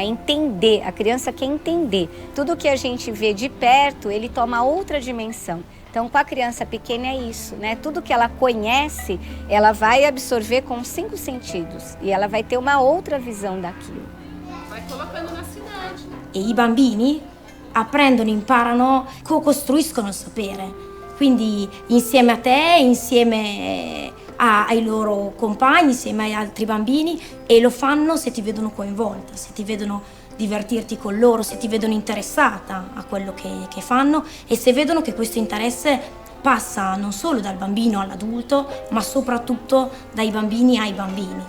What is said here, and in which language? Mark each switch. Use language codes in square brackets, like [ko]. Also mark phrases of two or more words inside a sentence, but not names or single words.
[pt] Entender, a criança quer entender. Tudo que a gente vê de perto, ele toma outra dimensão. Então, com a criança pequena é isso, né? Tudo que ela conhece, ela vai absorver com 5 sentidos e ela vai ter uma outra visão daquilo. Vai colocando na cidade. [it] E i bambini apprendono, imparano, co-costruiscono il sapere. Quindi insieme a te, insieme ai loro compagni, insieme agli altri bambini, e lo fanno se ti vedono coinvolta, se ti vedono divertirti con loro, se ti vedono interessata a quello che fanno e se vedono che questo interesse passa non solo dal bambino all'adulto, ma soprattutto dai bambini ai bambini.